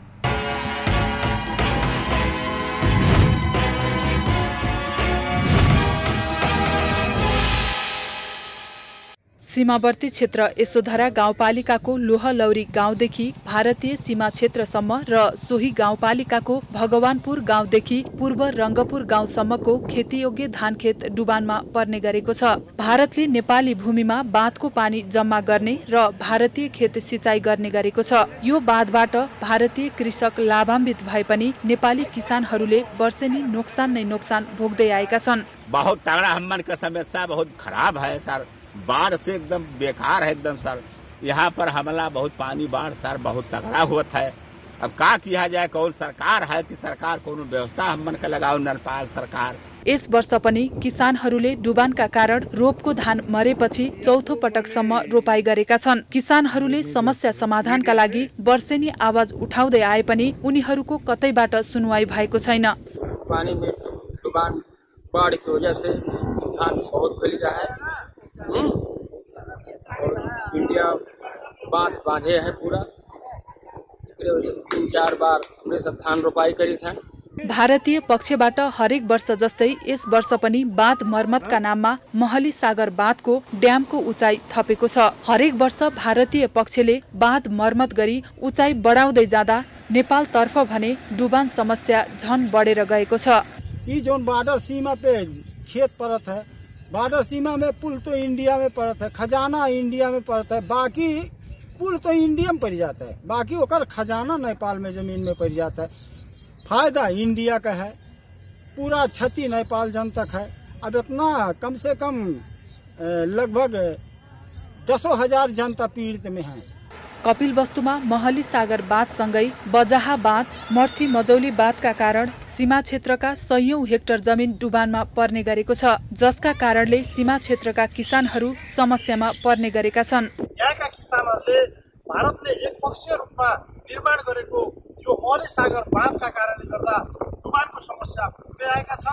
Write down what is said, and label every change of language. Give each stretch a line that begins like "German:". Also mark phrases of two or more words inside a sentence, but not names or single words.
Nepali: सीमावर्ती क्षेत्र यशोधरा गाउँपालिकाको लोहलौरी गाउँदेखि भारतीय सीमा क्षेत्रसम्म र सोही गाउँपालिकाको भगवानपुर गाउँदेखि पूर्व रङ्गपुर गाउँसम्मको खेतीयोग्य धानखेत डुबानमा पर्ने गरेको छ। भारतले नेपाली भूमिमा बाँधको पानी जम्मा गर्ने र भारतीय खेत सिँचाइ गर्ने गरेको छ। यो बाँधबाट भारतीय कृषक लाभान्वित भए पनि नेपाली किसानहरूले वर्षेनी नोक्सान नै नोक्सान भोग्दै आएका छन्।
Hindi: बहुत तगड़ा हमन का समस्या बहुत खराब है सर, बाढ़ से एकदम बेकार है एकदम सर। यहाँ पर हमला बहुत पानी बाढ़ सर बहुत तगड़ा हुआ है। अब का किया जाए, कौन सरकार है कि सरकार कौन व्यवस्था हमन का लगाओ नेपाल सरकार।
Nepali: यस वर्ष पनि किसानहरूले डुबानका कारण रोपको धान मरेपछि चौथो पटकसम्म रोपाई गरेका छन्। किसानहरूले समस्या समाधानका लागि वर्षेनी आवाज उठाउँदै आए पनि उनीहरूको कतैबाट सुनवाई भएको छैन।
Hindi: पानी में डुबान बाढ़ की वजह से धान बहुत फैल रहा है। इंडिया बांधे है पूरा, इसके वजह से 3-4 बार हमने सब धान रोपाई करी था।
Nepali: भारतीय पक्षबाट हरेक वर्ष जस्तै यस वर्ष पनि बाँध मर्मतका नाममा महली सागर बाँधको ड्यामको उचाइ थपेको छ। हरेक वर्ष भारतीय पक्षले बाँध मर्मत गरी उचाइ बढाउँदै जाँदा नेपालतर्फ भने डुबान समस्या झन बढेर गएको छ।
Hindi: ये जो बॉर्डर सीमा पे खेत पड़त है, बॉर्डर सीमा में पुल तो इंडिया में पड़ता है, खजाना इंडिया में पड़ता है, बाकी पुल तो इंडिया में पड़ जाता है, बाकी ओकर खजाना नेपाल में जमीन में पड़ जाता है। फायदा इंडिया का है, पूरा क्षति नेपाल जनता है। अब इतना कम से कम लगभग 10,000 जनता पीड़ित में है।
Nepali: कपिलवस्तुमा महली सागर बाँधसँगै बजाहा बाँध, मर्थी मजौली बाँधका कारण सीमा क्षेत्रका सयौं हेक्टर जमिन डुबानमा पर्ने गरेको छ, जसका कारणले सीमा क्षेत्रका किसानहरू समस्यामा पर्ने गरेका छन्। यहाँका किसानहरूले भारतले एकपक्षीय रूपमा निर्माण गरेको यो महली सागर बाँधका कारणले गर्दा डुबानको समस्या भोग्दै आएका छन्।